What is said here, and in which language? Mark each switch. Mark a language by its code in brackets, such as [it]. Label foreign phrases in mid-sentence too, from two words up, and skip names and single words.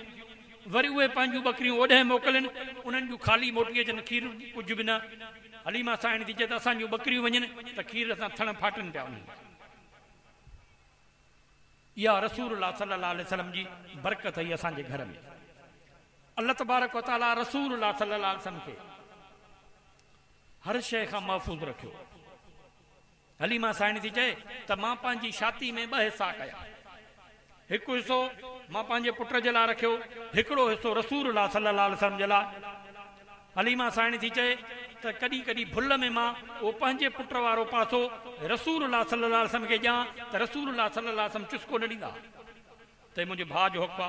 [sd] वरी उहे पंहिंजूं बकरियूं ओॾे मोकिलनि, उन्हनि जूं ख़ाली मोटी अचनि, खीर कुझु बि न। हलीमा साइण थी चए त असांजूं बकरियूं वञनि त खीर सां थण फाटनि पिया वञनि। इहा रसूलुल्लाह [ar] صلى الله عليه وسلم [sd] जी बरकत हुई असांजे घर में। अल्लाह [ar] تبارك وتعالى [sd] रसूलुल्लाह [ar] صلى الله عليه وسلم [sd] खे हर शइ खां महफ़ूज़ रखियो। हलीमा साइण थी चए त मां पंहिंजी छाती में 2 हिसा कया। हिकु हिसो मां पंहिंजे पुट जे लाइ रखियो, हिकिड़ो हिसो रसूलुल्लाह [ar] صلى الله عليه وسلم [sd] जे लाइ। हलीमा साइण थी चए त कॾहिं कॾहिं भुल में मां उहो पंहिंजे पुट वारो पासो रसूलुल्लाह [ar] صلى الله عليه وسلم [sd] खे ॾियां त रसूलुल्लाह [ar] صلى الله عليه وسلم [sd] चुस्को न ॾींदा, त मुंहिंजे भाउ जो हुक्म आहे।